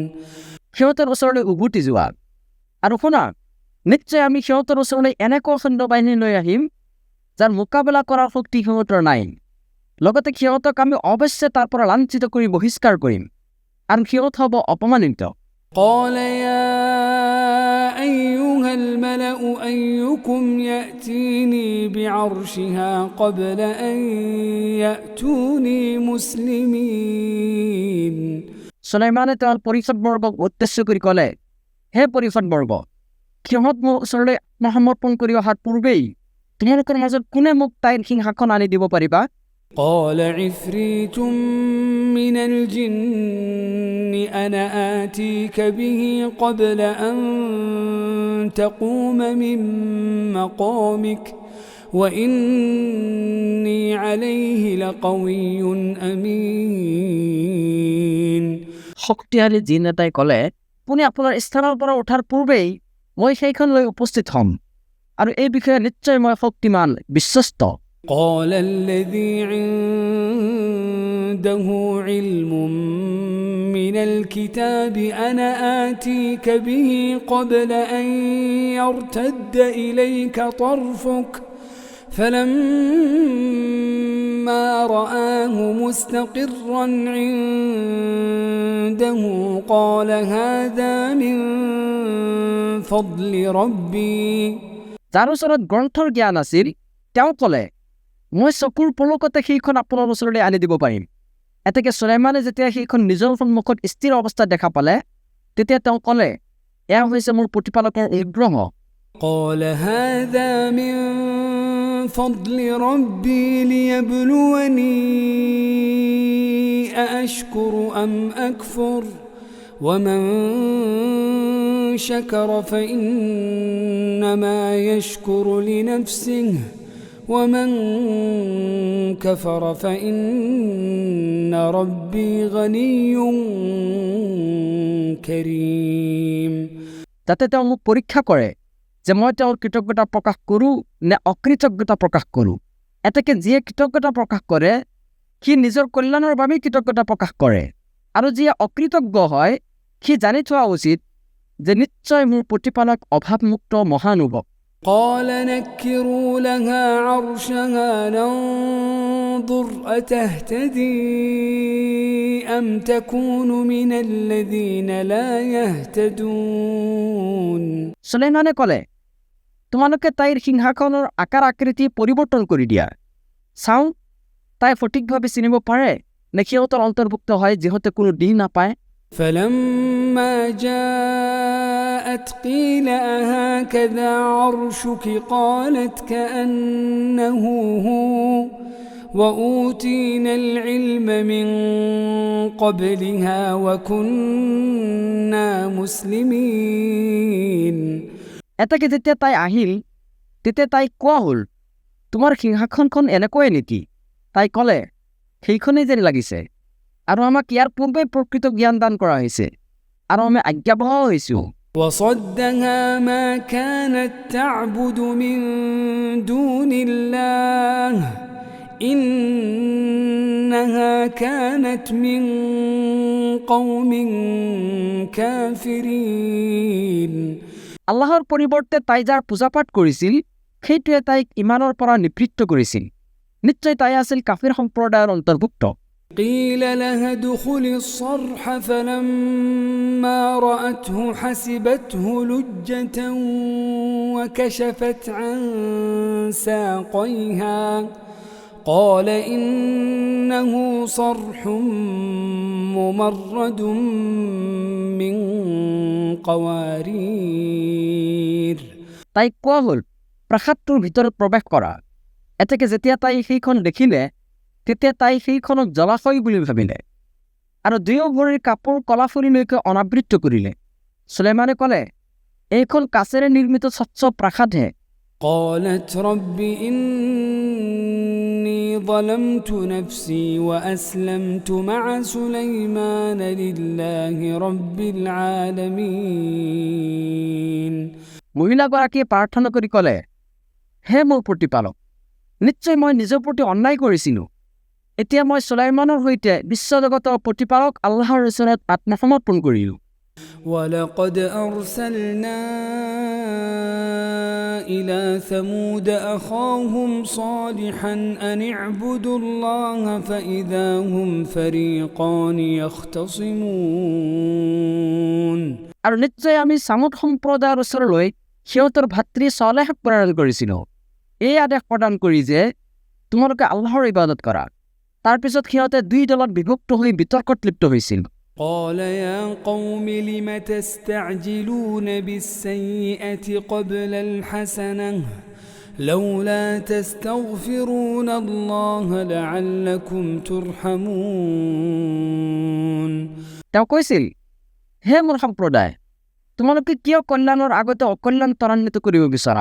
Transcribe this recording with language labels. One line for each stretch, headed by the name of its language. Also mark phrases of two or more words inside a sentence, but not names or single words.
Assamese: সিহঁতৰ ওচৰলৈ উভতি যোৱা আৰু শুনা, নিশ্চয় আমি সিহঁতৰ ওচৰলৈ এনেকুৱা সৈন্যবাহিনী লৈ আহিম যাৰ মোকাবিলা কৰাৰ শক্তি সিহঁতৰ নাই। লগতে সিহঁতক আমি অৱশ্যে তাৰ পৰা লাঞ্ছিত কৰি বহিষ্কাৰ কৰিম আৰু সিহঁত হ'ব অপমানিত।
Arabic: قال يا أيها الملأ أيكم يأتيني بعرشها قبل أن يأتوني مسلمين
Assamese: সুলাইমানে তেওঁৰ পৰিষদবৰ্গক উদ্দেশ্য কৰি ক'লে, হে পৰিষদবৰ্গ, সিহঁত মোৰ ওচৰলৈ আত্মসমৰ্পণ কৰি অহাৰ পূৰ্বেই তোমালোকৰ মাজত কোনে মোক তাইৰ সিংহাসন আনি দিব পাৰিবা?
Arabic: قال عفريت من الجن أنا آتيك به قبل أن تقوم من مقامك وإني عليه لقوي أمين
Assamese: শক্তিশালী জিন এটাই ক'লে, আপুনি আপোনাৰ স্থানৰ পৰা উঠাৰ পূৰ্বেই মই সেইখন লৈ উপস্থিত হ'ম আৰু এই বিষয়ে নিশ্চয় মই শক্তিমান, বিশ্বস্ত।
Arabic: قال الذي عنده علم من الكتاب أنا آتيك به قبل أن يرتد إليك طرفك فلما رآه مستقرا عنده قال هذا من فضل ربي
Assamese: যাৰ ওচৰত গ্ৰন্থৰ জ্ঞান আছিল তেওঁ ক'লে, মই চকুৰ পলকতে সেইখন আপোনাৰ ওচৰলৈ আনি দিব পাৰিম। এতেকে সুলাইমানে যেতিয়া সেইখন নিজৰ সন্মুখত স্থিৰ অৱস্থাত দেখা পালে তেতিয়া তেওঁ ক'লে, এয়া হৈছে মোৰ প্ৰতিপালকৰ অনুগ্ৰহ।
Arabic: قال هذا من فضل ربي ليبلوني أأشكر أم أكفر ومن شكر فإنما يشكر لنفسه ومن كفر فإن ربي غني كريم
Assamese: যাতে তেওঁ মোক পৰীক্ষা কৰে যে মই তেওঁৰ কৃতজ্ঞতা প্ৰকাশ কৰোঁ নে অকৃতজ্ঞতা প্ৰকাশ কৰোঁ। এতেকে যিয়ে কৃতজ্ঞতা প্ৰকাশ কৰে সি নিজৰ কল্যাণৰ বাবেই কৃতজ্ঞতা প্ৰকাশ কৰে, আৰু যিয়ে অকৃতজ্ঞ হয় সি জানি থোৱা উচিত যে নিশ্চয় মোৰ প্ৰতিপালক অভাৱমুক্ত মহানুভৱ।
Arabic: قال نكروا لها عرشها ننظر أتهتدي أم تكون من الذين لا يهتدون
Assamese: সুলাইমানে ক'লে, তোমালোকে তাইৰ সিংহাসনৰ আকাৰ আকৃতি পৰিৱৰ্তন কৰি দিয়া, চাওঁ তাই সঠিকভাৱে চিনিব পাৰে নে সিহঁতৰ অন্তৰ্ভুক্ত হয় যিহঁতে কোনো দিন নাপায়।
Arabic: فلما جاءت قيل أهكذا عرشك قالت كأنه هو وأوتينا العلم من قبلها وكنا مسلمين
Assamese: এটাকে যেতিয়া তাই আহিল তেতিয়া তাই কোৱা হ'ল, তোমাৰ সিংহাসনখন এনেকৈয়ে নেকি? তাই ক'লে, সেইখনেই যেন লাগিছে, আৰু আমাক ইয়াৰ পূৰ্বে প্ৰকৃত জ্ঞান দান কৰা হৈছে আৰু আমি আজ্ঞাবহ হৈছোঁ।
Arabic: وصدها ما كانت تعبد من دون الله إنها كانت من قوم كافرين
Assamese: আল্লাহৰ পৰিৱৰ্তে তাই যাৰ পূজাপাঠ কৰিছিল সেইটোৱে তাইক ইমানৰ পৰা নিবৃত্ত কৰিছিল। নিশ্চয় তাই আছিল কাফিৰ সম্প্ৰদায়ৰ অন্তৰ্ভুক্ত।
Arabic: قيل لها ادخل الصرح فلما رأته حسبته لجة وكشفت عن ساقيها قال إنه صرح ممرد من قوارير
Assamese: তাই কোৱা হ'ল, প্ৰাসাদটোৰ ভিতৰত প্ৰৱেশ কৰা। এতেকে যেতিয়া তাই সেইখন দেখিলে তেতিয়া তাই সেইখনক জলাশয় বুলি ভাবিলে আৰু দুয়ো ভৰিৰ কাপোৰ কলাফুলিলৈকে অনাবৃত্ত কৰিলে। সুলাইমানে ক'লে, এইখন কাচেৰে নিৰ্মিত স্বচ্ছ প্ৰাসাদহে।
Arabic: قالت رب إني ظلمت نفسي وأسلمت مع سليمان لله رب العالمين
Assamese: মহিলাগৰাকীয়ে প্ৰাৰ্থনা কৰি ক'লে, হে মোৰ প্ৰতিপালক, নিশ্চয় মই নিজৰ প্ৰতি অন্যায় কৰিছিলোঁ। এতিয়া মই সুলাইমানৰ সৈতে বিশ্বজগতৰ প্ৰতিপালক আল্লাহৰ ওচৰত আত্মসমৰ্পণ কৰিলোঁ।
Arabic: ولقد أرسلنا إلى ثمود أخاهم صالحا أن اعبدوا الله فإذا هم فريقان يختصمون
Assamese: আৰু নিশ্চয় আমি সামুদ সম্প্ৰদায়ৰ ওচৰলৈ সিহঁতৰ ভাতৃ ছলেহক প্ৰেৰণ কৰিছিলোঁ, এই আদেশ প্ৰদান কৰি যে তোমালোকে আল্লাহৰ ইবাদত কৰা। তাৰপিছত সিহঁতে দুই দলত বিভক্ত হৈ বিতৰ্কত লিপ্ত হৈছিল।
Arabic: قال يا قوم لم تستعجلون بالسيئة قبل الحسنة لولا تستغفرون الله لعلكم ترحمون
Assamese: তেওঁ কৈছিল, হে মোৰ সম্প্ৰদায়, তোমালোকে কিয় কল্যাণৰ আগতে অকল্যাণ ত্বৰান্বিত কৰিব বিচৰা?